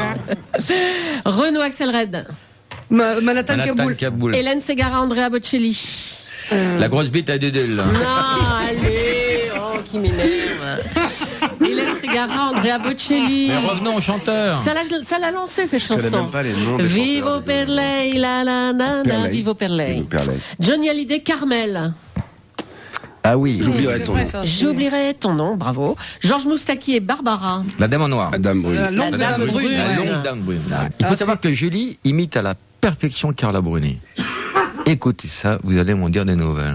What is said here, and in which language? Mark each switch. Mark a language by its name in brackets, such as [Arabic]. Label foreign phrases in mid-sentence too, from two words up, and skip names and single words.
[French] Renaud Axelred. Manhattan Kaboul. Hélène Ségara, Andrea Bocelli. La grosse bite à Dédule. Non, allez, qui m'énerve. Hélène Ségara, Andrea Bocelli. Mais revenons aux chanteurs. Ça l'a lancé cette chanson. même pas les noms des [Italian] Vivo per lei, la la na na, Vivo per lei. [French] Johnny Hallyday, Carmel. Ah oui. J'oublierai ton nom, bravo. Georges Moustaki et Barbara. La Dame en Noir. Dame Brune. La longue Dame Brune. La longue Dame Brune. Il faut savoir que Julie imite à la perfection Carla Bruni. Écoutez ça, vous allez m'en dire des nouvelles.